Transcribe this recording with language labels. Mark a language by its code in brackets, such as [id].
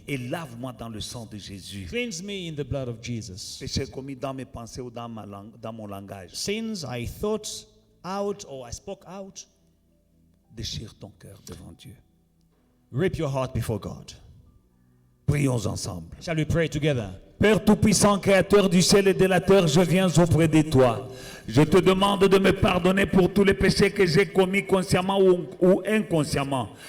[fr] et lave-moi dans le sang de Jésus. [en] Cleanse me in the blood of Jesus. [fr] Péchés commis dans mes pensées ou dans mon langage. [en] Sins I thought out or I spoke out. [fr] Déchire ton cœur devant Dieu. [en] Rip your heart before God. [fr] Prions ensemble. [en] Shall we pray together? [fr] Père Tout-Puissant, Créateur du ciel et de la terre, je viens auprès de toi. Je te demande de me pardonner pour tous les péchés que j'ai commis consciemment ou inconsciemment.